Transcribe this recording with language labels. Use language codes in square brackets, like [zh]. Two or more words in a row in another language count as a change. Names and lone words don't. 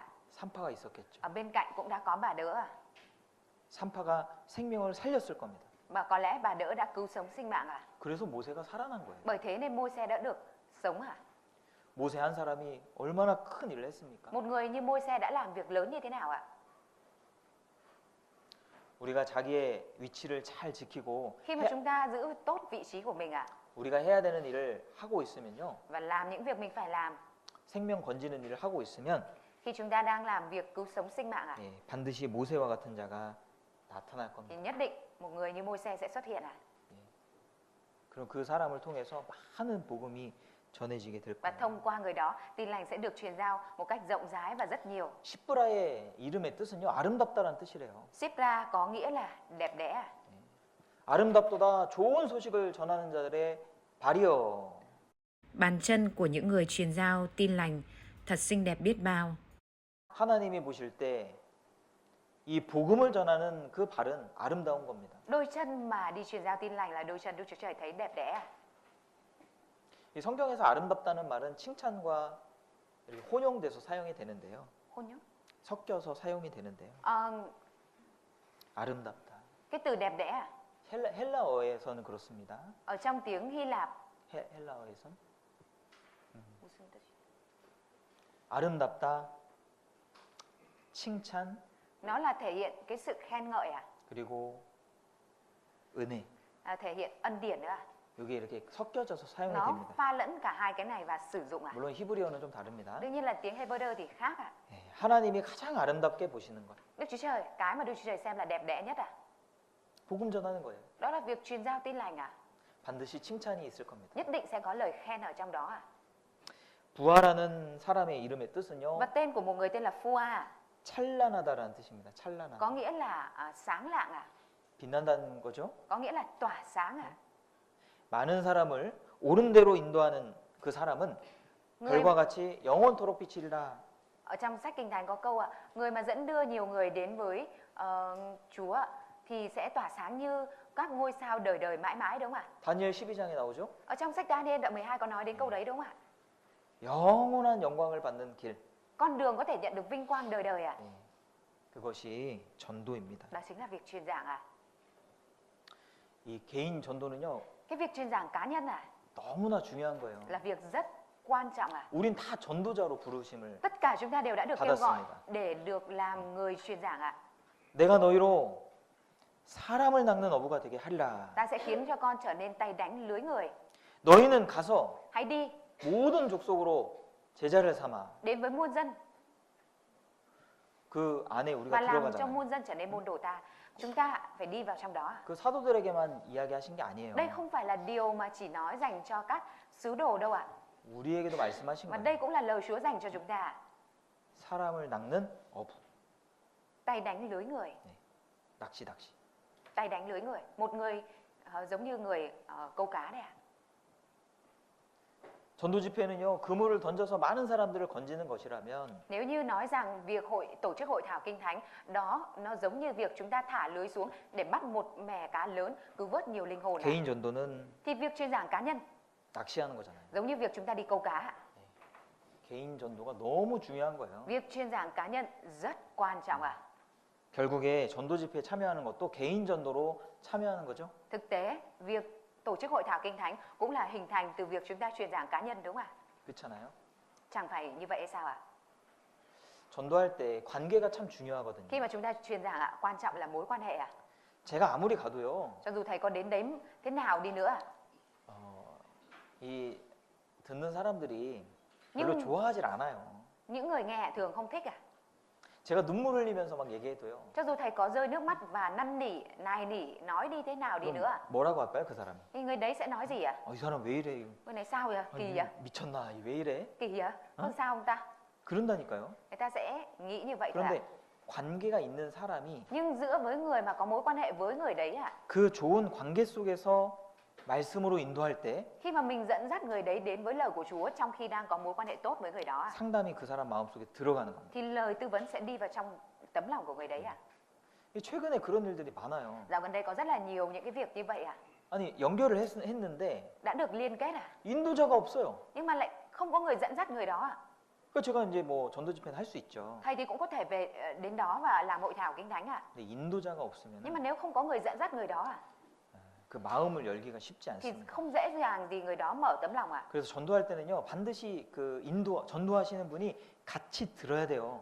[ko] 산파가 있었겠죠. [vi] ở bên cạnh cũng đã có bà đỡ [ko] 산파가 생명을 살렸을 겁니다. [vi] Và có lẽ bà đỡ đã cứu sống sinh mạng [ko] 그래서 모세가 살아난 거예요. [vi] Bởi thế nên Môi-se đã được sống [ko] 모세 한 사람이 얼마나 큰 일을 했습니까? [vi] Một người như Môi-se đã làm việc lớn như thế nào ạ? [ko] 우리가 자기의 위치를 잘 지키고 [vi] Khi mà chúng ta giữ tốt vị trí của mình [ko] 우리가 해야 되는 일을 하고 있으면요. [vi] và làm những việc mình phải làm, [ko] 생명 건지는 일을 하고 있으면 [vi] khi chúng ta đang làm việc cứu sống sinh mạng [ko] 예, 반드시 모세와 같은 자가 나타날 [vi] thì [ko] 겁니다. [vi] nhất định một người như Môi-se sẽ xuất hiện [ko] 그럼 그 사람을 통해서 많은 복음이 전해지게 될 [vi] Và [ko] 거예요. [vi] thông qua người đó, tin lành sẽ được truyền giao một cách rộng rãi và rất nhiều. [ko] 십브라의 이름의 뜻은요. 아름답다라는 뜻이래요. [vi] Sipra có nghĩa là đẹp đẽ. [ko] 아름답도다 좋은 소식을 전하는 자들의 발이여. [vi] Bàn chân của những người truyền giao tin lành thật xinh đẹp biết bao. [ko] 하나님이 보실 때 이 복음을 전하는 그 발은 아름다운 겁니다. [vi] Đôi chân mà đi truyền giao tin lành là đôi chân Đức Chúa Trời thấy đẹp đẽ. [ko] 이 성경에서 아름답다는 말은 칭찬과 이렇게 혼용돼서 사용이 되는데요. [vi] Hôn nhớ. [ko] 섞여서 사용이 되는데요. 아름답다. [vi] Cái từ đẹp đẽ [ko] 헬라어에서는 그렇습니다. [vi] ở trong tiếng Hy Lạp [ko] 헬라어에선 아름답다, 칭찬, [vi] nó là thể hiện cái sự khen ngợi [ko] 그리고 은혜. [vi] thể hiện ân điển nữa [ko] 이게 이렇게 섞여져서 사용이 [vi] Nó [ko] 됩니다. [vi] pha lẫn cả hai cái này và sử dụng [ko] 물론 히브리어는 좀 다릅니다. [vi] Đương nhiên là tiếng Hebrew thì khác [ko] 예, 하나님이 가장 아름답게 보시는 것, [vi] Đức Chúa Trời, cái mà Đức Chúa Trời xem là đẹp đẽ nhất [ko] 복음 전하는 거예요. [vi] Đó là việc truyền giao tin lành [ko] 반드시 칭찬이 있을 겁니다. [vi] Nhất định sẽ có lời khen ở trong đó [ko] 부하라는 사람의 이름의 뜻은요, [vi] Và tên của một người tên là Phua [ko] 찬란하다라는 뜻입니다. 찬란하다. [vi] có nghĩa là sáng lạng [ko] 빛난다는 거죠. [vi] Có nghĩa là tỏa sáng [ko] 많은 사람을 옳은 대로 인도하는 그 사람은 [vi] Người [ko] 별과 같이 영원토록 비치리라. [vi] ở trong sách Kinh Thánh có câu người mà dẫn đưa nhiều người đến với Chúa thì sẽ tỏa sáng như các ngôi sao đời đời mãi mãi đúng không ạ? [ko] 다니엘 12장에 나오죠. [vi] Ở trong sách Daniel đoạn 12 có nói đến câu đấy đúng không ạ? [ko] 영원한 영광을 받는 길. [vi] Con đường có thể nhận được vinh quang đời đời [ko] 예, 그것이 전도입니다. [vi] Đó chính là việc truyền giảng [ko] 이 개인 전도는요, [vi] Cái việc truyền giảng cá nhân [ko] 너무나 중요한 거예요. [vi] là việc rất quan trọng [ko] 우린 다 전도자로 부르심을. [vi] Tất cả chúng ta đều đã được kêu gọi [ko] 받았습니다. [vi] để được làm người truyền giảng [ko] 내가 너희로 사람을 낚는 어부가 되게 하리라. [vi] Ta sẽ khiến cho con trở nên tay đánh lưới người. [ko] 너희는 가서 [vi] Hãy đi [ko] 모든 족속으로 제자를 삼아. [vi] đến với muôn dân [ko] 그 안에 우리가 [vi] và làm cho [ko] 들어가잖아요. [vi] muôn dân trở nên môn đồ ta. Chúng ta phải đi vào trong đó. [ko] 그 사도들에게만 이야기하신 게 아니에요. [vi] Đây không phải là điều mà chỉ nói dành cho các sứ đồ đâu [ko] 우리에게도 말씀하신 [vi] Mà [ko] 거예요. [vi] đây cũng là lời Chúa dành cho chúng ta. [ko] 사람을 낚는 어부. [vi] Tay đánh lưới người. [ko] 낚시. [vi] Tay đánh lưới người. Một người giống như người câu cá đấy [ko] 전도 집회는요, 그물을 던져서 많은 사람들을 건지는 것이라면 [vi] Nếu như nói rằng việc tổ chức hội thảo kinh thánh đó nó giống như việc chúng ta thả lưới xuống để bắt một mẻ cá lớn cứu vớt nhiều linh hồn [ko] 개인 전도는 [vi] thì việc truyền giảng cá nhân [ko] 낚시하는 거잖아요. [vi] giống như việc chúng ta đi câu cá. [ko] 개인 전도가 너무 중요한 거예요. [vi] Việc truyền giảng cá nhân rất quan trọng [ko] 결국에 전도 집회에 참여하는 것도 개인 전도로 참여하는 거죠. [vi] Thực tế, việc tổ chức hội thảo kinh thánh cũng là hình thành từ việc chúng ta truyền giảng cá nhân đúng không [ko] 그렇잖아요. [vi] Chẳng phải như vậy hay sao [ko] 전도할 때 관계가 참 중요하거든요. [vi] Khi mà chúng ta truyền giảng quan trọng là mối quan hệ [ko] 제가 아무리 가도요, [vi] Cho dù thầy có đến đấy thế nào đi nữa [ko] 이 듣는 사람들이 별로 [vi] Nhưng [ko] 좋아하질 않아요. [vi] những người nghe thường không thích [ko] 제가 눈물 흘리면서 막 얘기해도요. [vi] Cho dù thầy có rơi nước mắt và năn nỉ, nài nỉ, nói đi thế nào đi [ko] 그럼 [vi] nữa [ko] 뭐라고 할까요, 그 사람이? [vi] thì người đấy sẽ nói gì [ko] 이 사람 왜 이래? [vi] Người này sao vậy? Kỳ vậy? [ko] 미쳤나? 왜 이래? [vi] Kỳ vậy? Không sao không ta? [ko] 그런다니까요. [vi] Người ta sẽ nghĩ như vậy thôi ạ. [ko] 그런데 관계가 있는 사람이 [vi] Nhưng giữa với người mà có mối quan hệ với người đấy ạ, [ko] 그 좋은 관계 속에서 말씀으로 인도할 때 [vi] khi mà mình dẫn dắt người đấy đến với lời của Chúa trong khi đang có mối quan hệ tốt với người đó ạ, [ko] 상담이 그 사람 마음속에 들어가는 겁니다. [vi] thì lời tư vấn sẽ đi vào trong tấm lòng của người đấy ạ. [ko] 최근에 그런 일들이 많아요. [vi] Dạo gần đây có rất là nhiều những cái việc như vậy ạ. [ko] 아니 연결을 했는데 [vi] Đã được liên kết à, [ko] 인도자가 없어요. [vi] nhưng mà lại không có người dẫn dắt người đó ạ. [ko] 그러니까 제가 이제 뭐 전도 집회는 할 수 있죠. [vi] Thầy thì cũng có thể về đến đó và làm hội thảo kinh thánh ạ. [ko] 근데 인도자가 [vi] Nhưng mà [ko] 없으면 [vi] nếu không có người dẫn dắt người đó ạ, [ko] 그 마음을 열기가 쉽지 [vi] thì [ko] 않습니다. [vi] không dễ dàng gì người đó mở tấm lòng ạ. [ko] 그래서 전도할 때는요 반드시 그 전도하시는 분이 같이 들어야 돼요.